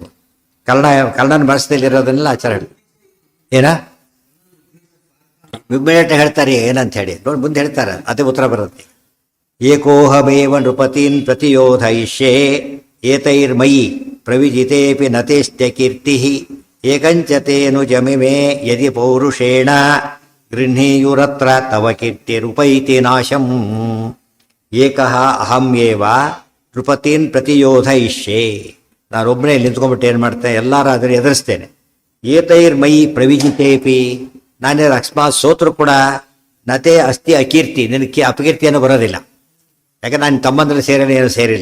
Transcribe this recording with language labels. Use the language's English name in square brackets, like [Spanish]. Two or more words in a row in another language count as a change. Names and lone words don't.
[Kannada] ಕರ್ಣನ ಮನಸ್ಸಿನಲ್ಲಿರೋದನ್ನೆಲ್ಲ ಆಚಾರ ಏನ ಇಮ್ಮಿಡಿಯೇಟ್ ಹೇಳ್ತಾರೆ ಏನಂತ ಹೇಳಿ ನೋಡಿ, ಮುಂದೆ ಹೇಳ್ತಾರೆ, ಅದೇ ಉತ್ತರ ಬರುತ್ತೆ. [Sanskrit] ಏಕೋಹಮೇವ ನೃಪತೀನ್ ಪ್ರತಿಯೋಧಯಿಷ್ಯೇ ಏತೈರ್ಮಯಿ ಪ್ರವಿಜಿತೇಪಿ ನತೇಸ್ತ್ಯ ಕೀರ್ತಿ ಏಕಂಚತೇನು ಜಮಿಮೇ ಯದಿ ಪೌರುಷೇಣ ಗೃಹೀಯುರತ್ರ ತವ ಕೀರ್ತಿರುಪೈತಿ ನಾಶಂ. ಏಕಃ ಅಹಂ ಏವ ನೃಪತೀನ್ ಪ್ರತಿಯೋಧಯಿಷ್ಯೇ. [Kannada] ನಾನೊಬ್ಬನೇ ನಿಂತ್ಕೊಂಡ್ಬಿಟ್ಟು ಏನು ಮಾಡ್ತೇನೆ, ಎಲ್ಲರಾದರೂ ಎದುರಿಸ್ತೇನೆ. [Sanskrit] ಏತೈರ್ಮಯಿ ಪ್ರವಿಜಿತೇಪಿ, [Kannada] ನಾನೇನು ಅಕಸ್ಮಾತ್ ಸೋತ್ರು ಕೂಡ [Sanskrit] ನತೆ ಅಸ್ತಿ ಅಕೀರ್ತಿ, [Kannada] ನಿನಗೆ ಅಪಕೀರ್ತಿಯನ್ನು ಬರೋದಿಲ್ಲ. ಯಾಕಂದ್ರೆ ನಾನು ತಮ್ಮಂದ್ರೆ ಸೇರೇನೆ ಏನು ಸೇರಿಲ್ಲ.